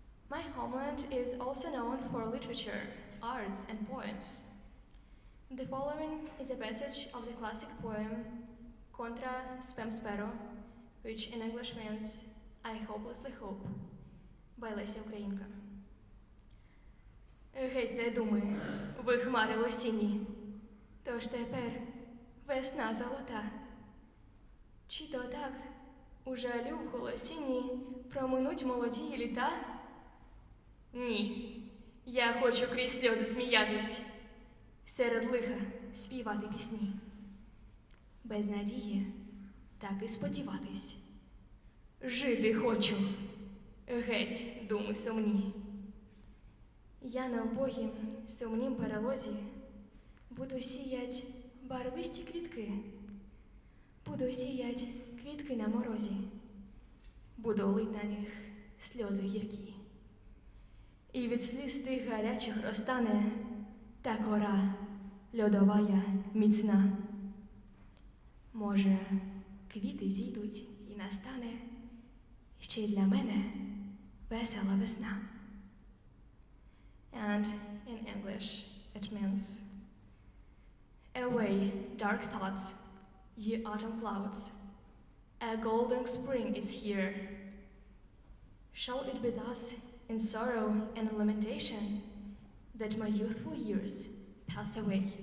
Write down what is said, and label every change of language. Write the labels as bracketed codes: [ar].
[en] My homeland is also known for literature, arts, and poems. The following is a passage of the classic poem Contra spem spero, which in English means I hopelessly hope, by Леся Українка. [uk] Гетьте, думи, ви хмари осінні, тож тепер весна золота. Чи то так у жалю в голосінні проминуть молоді літа? Ні, я хочу крізь сльози сміятись, серед лиха співати пісні. Без надії так і сподіватись. Жити хочу, геть, думи сумні. Я на убогім, сумнім перелозі буду сіять барвисті квітки. Буду сіять квітки на морозі, буду лить на них сльози гіркі. І від сліз тих гарячих розтане та кора льодовая міцна. Може, квіти зійдуть і настане ще й для мене весела весна. [en] And in English it means, away, dark thoughts, ye autumn clouds, a golden spring is here. Shall it be thus in sorrow and lamentation that my youthful years pass away?